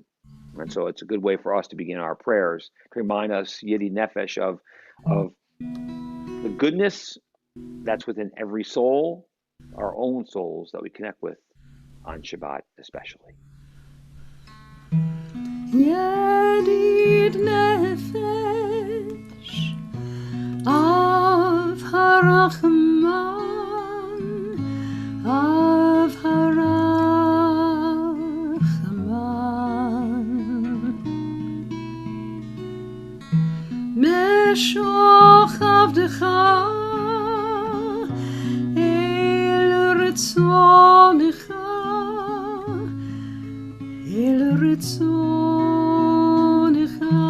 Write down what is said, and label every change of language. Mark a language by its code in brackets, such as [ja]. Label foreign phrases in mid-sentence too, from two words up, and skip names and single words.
[en] And so it's a good way for us to begin our prayers, to remind us, [he] ידיד נפש, [en] of the goodness that's within every soul, our own souls that we connect with on Shabbat especially. [he] ידיד נפש אב הרחמן, אב הרחמן, משוך עבדך אל רצונך, אל רצונך,